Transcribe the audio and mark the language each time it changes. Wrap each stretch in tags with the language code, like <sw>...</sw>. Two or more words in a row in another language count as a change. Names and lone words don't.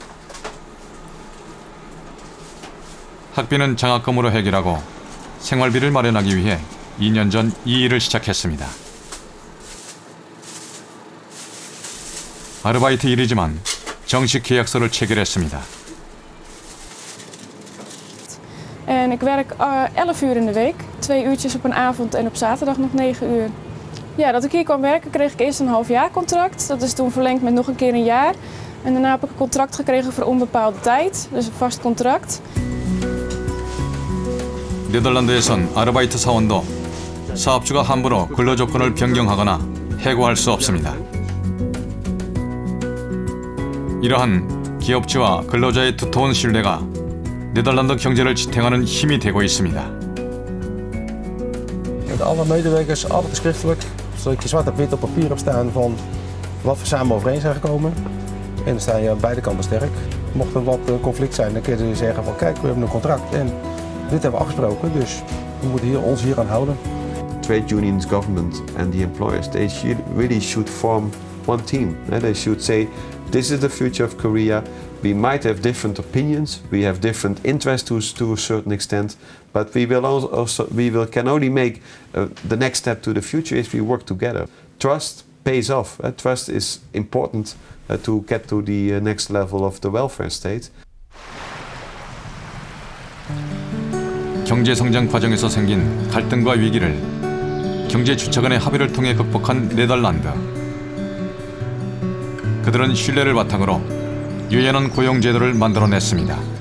<ko>학비는 장학금으로 해결하고 생활비를 마련하기 위해 2년 전 이 일을 시작했습니다. 아르바이트 일이지만 정식 계약서를 체결했습니다.</ko> <nl>En ik werk 11 uur in de week, 2 uurtjes op een avond en op zaterdag nog 9 uur. Ja, dat ik hier kwam werken kreeg ik eerst een halfjaarcontract. Dat is toen verlengd met nog een keer een jaar. En daarna heb ik een contract gekregen voor onbepaalde tijd, dus een vast contract.</nl> <ko>네덜란드에선 아르바이트 사원도 사업주가 함부로 근로조건을 변경하거나 해고할 수 없습니다. 이러한 기업주와 근로자의 두터운 신뢰가 네덜란드 경제를 지탱하는 힘이 되고 있습니다.</ko> <nl>Alle medewerkers altijd schriftelijk, zodat je zwart op wit op papier hebt staan van wat we samen overeen zijn gekomen. En dan sta je aan beide kanten sterk. Mocht er wat conflict zijn, dan kun je zeggen van kijk, we hebben een contract en dit hebben we afgesproken, dus we moeten ons hier aan houden.</nl> <en>Trade unions, government and the employers, they really should form one team. They should say, this is the future of Korea. We might have different opinions, we have different interests to a certain extent, but we can only make the next step to the future if we work together. Trust pays off. Trust is important to get to the next level of the welfare state.</en> <ko>경제 성장 과정에서 생긴 갈등과 위기를 경제 주체 간의 합의를 통해 극복한 네덜란드. 그들은 신뢰를 바탕으로 유연한 고용 제도를 만들어냈습니다.</ko>